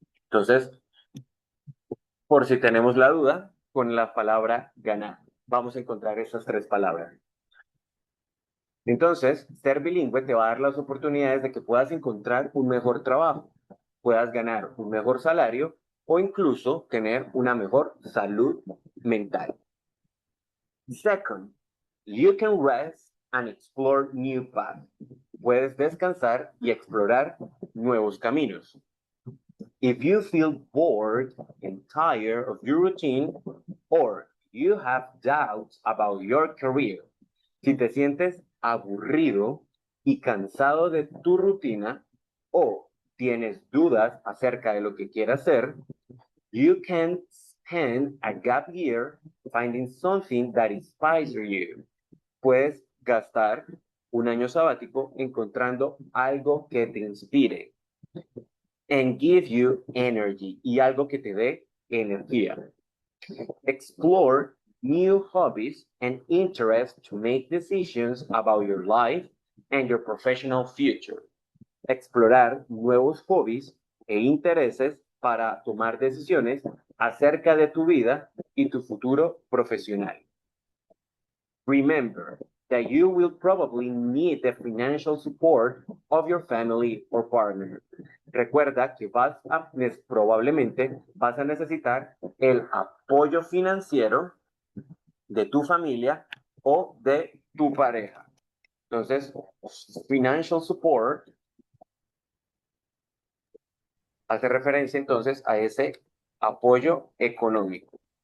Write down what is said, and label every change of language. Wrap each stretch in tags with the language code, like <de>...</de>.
<es>Entonces, por si tenemos la duda, con la palabra ganar, vamos a encontrar esas tres palabras. Entonces, ser bilingüe te va a dar las oportunidades de que puedas encontrar un mejor trabajo, puedas ganar un mejor salario o incluso tener una mejor salud mental.</es> <en>Second, you can rest and explore new paths.</en> <es>Puedes descansar y explorar nuevos caminos.</es> <en>If you feel bored and tired of your routine, or you have doubts about your career,</en> <es>si te sientes aburrido y cansado de tu rutina o tienes dudas acerca de lo que quieras hacer,</es> <en>you can spend a gap year finding something that inspires you.</en> <es>Puedes gastar un año sabático encontrando algo que te inspire</es> <en>and give you energy</en> <es>y algo que te dé energía.</es> <en>Explore new hobbies and interests to make decisions about your life and your professional future.</en> <es>Explorar nuevos hobbies e intereses para tomar decisiones acerca de tu vida y tu futuro profesional.</es> <en>Remember that you will probably need the financial support of your family or partner.</en> <es>Recuerda que probablemente vas a necesitar el apoyo financiero de tu familia o de tu pareja. Entonces, financial support hace referencia entonces a ese apoyo económico.</es>